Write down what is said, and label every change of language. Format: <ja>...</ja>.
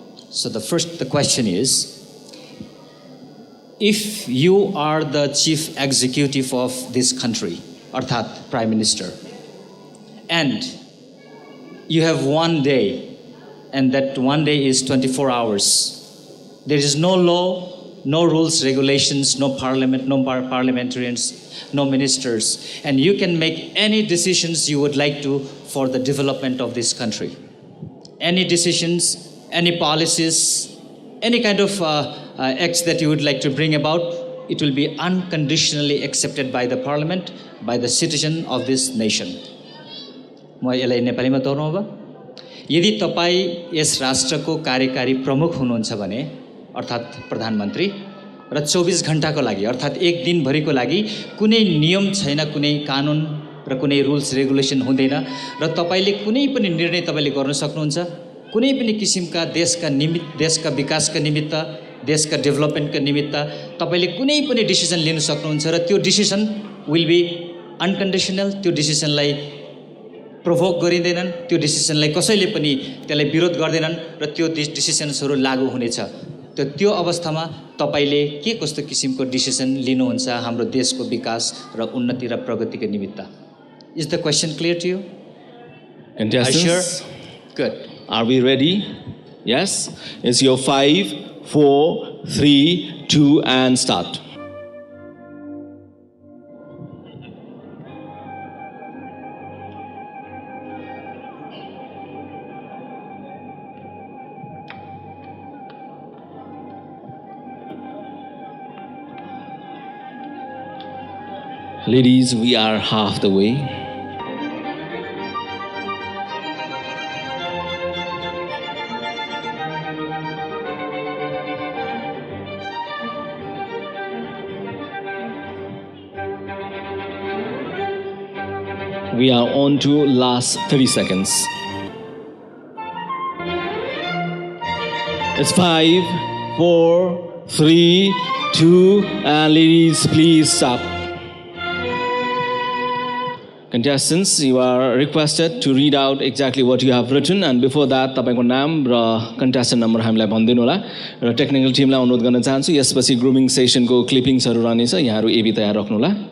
<en>So the question is, if you are the chief executive of this country, Arthat Prime Minister, and you have one day, and that one day is 24 hours, there is no law, no rules, regulations, no parliament, no parliamentarians, no ministers, and you can make any decisions you would like to for the development of this country. Any decisions, any policies, any kind of acts that you would like to bring about, it will be unconditionally accepted by the parliament, by the citizen of this nation.</en> <ne>म यसलाई नेपालीमा दोहोऱ्याउँ अब. यदि तपाईँ यस राष्ट्रको कार्यकारी प्रमुख हुनुहुन्छ भने, अर्थात् प्रधानमन्त्री, र 24 घण्टाको लागि अर्थात् एक दिनभरिको लागि कुनै नियम छैन, कुनै कानुन र कुनै रुल्स रेगुलेसन हुँदैन, र तपाईले कुनै पनि निर्णय तपाईले गर्न सक्नुहुन्छ, कुनै पनि किसिमका देशका विकासका निमित्त, देशका डेभलपमेन्टका निमित्त तपाईले कुनै पनि डिसिजन लिन सक्नुहुन्छ, र त्यो डिसिजन</ne> <en>Will be unconditional.</en> <ne>त्यो डिसिजनलाई प्रोभोक गरिँदैनन्, त्यो डिसिजनलाई कसैले पनि त्यसलाई विरोध गर्दैनन्, र त्यो डिसिजन्सहरू लागू हुनेछ. त्यो अवस्थामा तपाईले के कस्तो किसिमको डिसिजन लिनुहुन्छ हाम्रो देशको विकास र उन्नति र प्रगतिको निमित्त?</ne> <en>Is the question clear to you? Contestants, sure? Good. Are we ready? Yes. It's your 5, 4, 3, 2, and start. Ladies, we are half the way. We are on to last 30 seconds. It's 5, 4, 3, 2, and ladies, please stop. Contestants, you are requested to read out exactly what you have written, and before that,</en> <ne>तपाईको नाम र contestant number हामीलाई भनिदिनु होला, र technical टिमलाई अनुरोध गर्न चाहन्छु यसपछि ग्रुमिङ सेसनको क्लिपिङ्सहरु रहनेछ, यहाँहरु एबी तयार राख्नु होला.</ne>